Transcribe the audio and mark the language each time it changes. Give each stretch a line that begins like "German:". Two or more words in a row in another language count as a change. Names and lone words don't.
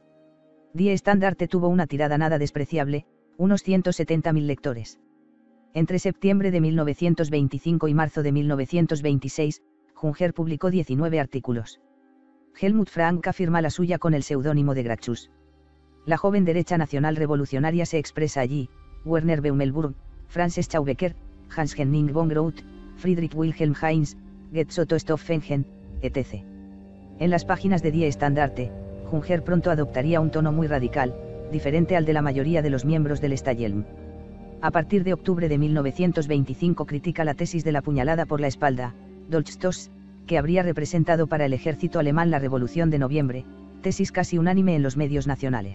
Spanish: Die Standarte tuvo una tirada nada despreciable, unos 170.000 lectores. Entre septiembre de 1925 y marzo de 1926, Junger publicó 19 artículos. Helmut Franka firma la suya con el seudónimo de Gracchus. La joven derecha nacional revolucionaria se expresa allí: Werner Beumelburg, Frances Schaubecker, Hans Henning von Groth, Friedrich Wilhelm Heinz, Goetz Otto Stoffengen, etc. En las páginas de Die Standarte, Junger pronto adoptaría un tono muy radical, diferente al de la mayoría de los miembros del Stajhelm. A partir de octubre de 1925 critica la tesis de la puñalada por la espalda, Dolchstoß, que habría representado para el ejército alemán la Revolución de Noviembre, tesis casi unánime en los medios nacionales.